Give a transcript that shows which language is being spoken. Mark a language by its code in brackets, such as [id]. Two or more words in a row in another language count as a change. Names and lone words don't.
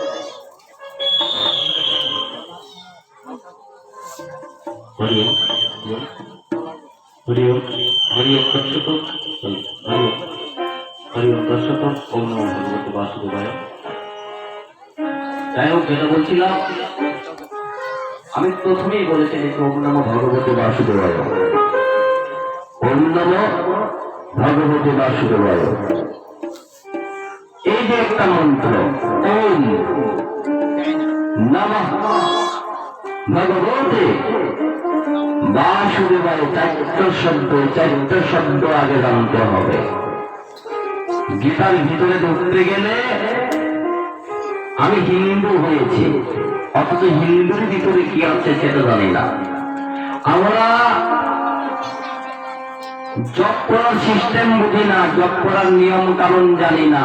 [bn] হরিও হরিও হরিও দর্শক হরিও হরিও দর্শক [sa] ওম নমো ভগবতে বাসুদেবায়। [bn] যাই হোক, যেটা বলছিলাম, আমি প্রথমেই বলেছি [sa] ওম নমো ভগবতে বাসুদেবায়, ওম নমো ভগবতে বাসুদেবায়। [bn] এই যে একটা মন্ত্র [sa] ওম নমঃ ভগবতে বাসুদেবায়, [bn] চারটা শব্দ আগে জানতে হবে। গীতার ভিতরে ঢুকতে গেলে আমি হিন্দু হয়েছি, অথচ হিন্দুর ভিতরে কি আছে সেটা জানি না। আমরা জপ করার সিস্টেম বুঝি না, জপ করার নিয়ম কানুন জানি না।